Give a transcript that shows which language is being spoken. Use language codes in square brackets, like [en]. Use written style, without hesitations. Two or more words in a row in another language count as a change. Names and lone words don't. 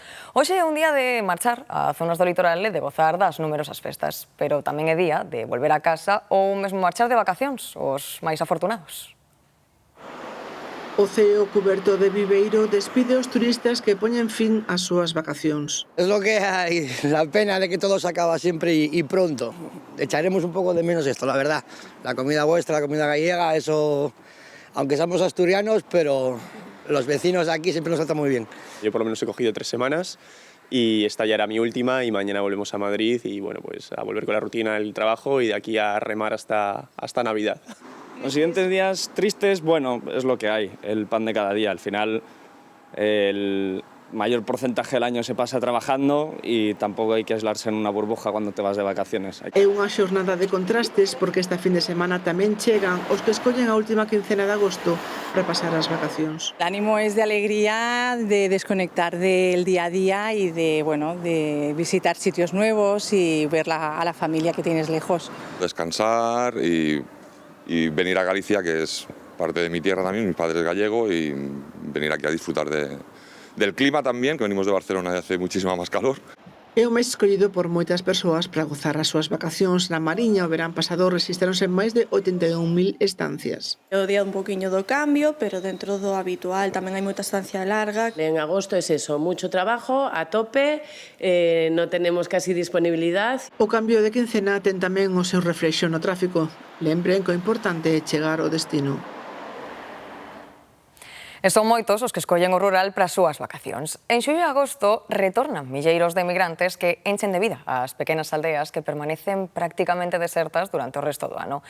[gl] Hoxe é un día de marchar a zonas do litoral e de gozar das numerosas festas, pero tamén é día de volver a casa ou mesmo marchar de vacacións, os máis afortunados. O ceo cuberto de Viveiro despide os turistas que poñen fin ás súas vacacións. [es] Es lo que hay, la pena de que todo se acaba siempre y pronto. Echaremos un poco de menos esto, la verdad. La comida vuestra, la comida gallega, eso, aunque somos asturianos, pero los vecinos de aquí siempre nos tratan muy bien. Yo por lo menos he cogido 3 semanas y esta ya era mi última y mañana volvemos a Madrid y bueno, pues a volver con la rutina del trabajo y de aquí a remar hasta Navidad. Los siguientes días tristes, bueno, es lo que hay, el pan de cada día. Al final, el mayor porcentaje del año se pasa trabajando y tampoco hay que aislarse en una burbuja cuando te vas de vacaciones. [gl] É unha xornada de contrastes porque esta fin de semana tamén chegan os que escollen a última quincena de agosto para pasar as vacacións. [es] El ánimo es de alegría, de desconectar del día a día y de visitar sitios nuevos y ver a la familia que tienes lejos. Descansar y venir a Galicia, que es parte de mi tierra también, mi padre es gallego, y venir aquí a disfrutar del clima también, que venimos de Barcelona y hace muchísima más calor. [gl] É o mes escollido por moitas persoas para gozar as súas vacacións. Na Mariña o verán pasado rexistráronse máis de 81.000 estancias. É o día un poquinho do cambio, pero dentro do habitual tamén hai moita estancia larga. [es] En agosto es eso, mucho trabajo, a tope, no tenemos casi disponibilidad. [gl] O cambio de quincena ten tamén o seu reflexo no tráfico. Lembren que o importante é chegar ao destino. E son moitos os que escollen o rural para as súas vacacións. En xullo e agosto retornan milleiros de emigrantes que enchen de vida as pequenas aldeas que permanecen prácticamente desertas durante o resto do ano.